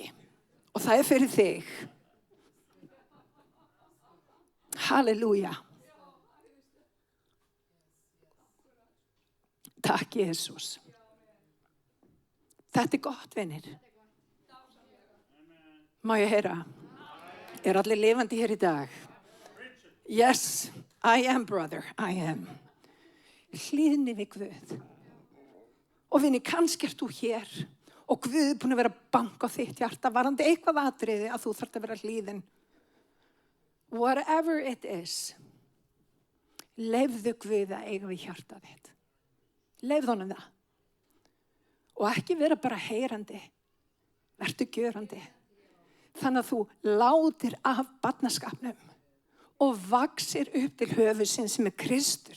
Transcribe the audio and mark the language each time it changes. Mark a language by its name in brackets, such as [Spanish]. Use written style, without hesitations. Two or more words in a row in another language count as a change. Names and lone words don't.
[Icelandic] Og það er fyrir þig. Halleluja. Takk, Jesús. Þetta er gott, vinir. Má ég heyra? Er allir lifandi hér í dag? [English] Yes, I am, brother, I am. [Icelandic] Hlýðni við Guð. Og vinir, kannski ert þú hér Og Guð búin að vera að banka á þitt hjarta varðandi eitthvað atriði að þú þarft að vera hlýðin. [English] Whatever it is, [Icelandic] leyfðu Guð að eiga við hjarta þitt. Leyfðu honum það. Og ekki vera bara heyrandi, vertu gjörandi. Þannig að þú látir af barnaskapnum og vaxir upp til höfuðsins sem Kristur.